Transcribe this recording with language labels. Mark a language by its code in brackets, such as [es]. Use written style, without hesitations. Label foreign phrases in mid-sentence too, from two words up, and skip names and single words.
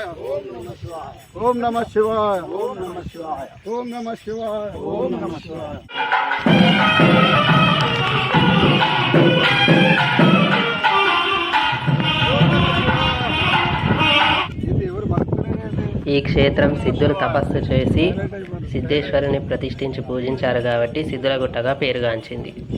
[sa] ओम नमः शिवाय. ओम नमः शिवाय. ओम नमः शिवाय. ओम नमः शिवाय. ओम नमः शिवाय. [te] ఈ క్షేత్రం సిద్ధులు తపస్సు చేసి సిద్ధేశ్వరుని ప్రతిష్ఠించి పూజించారు కాబట్టి సిద్ధులగుట్టగా పేరుగాంచింది.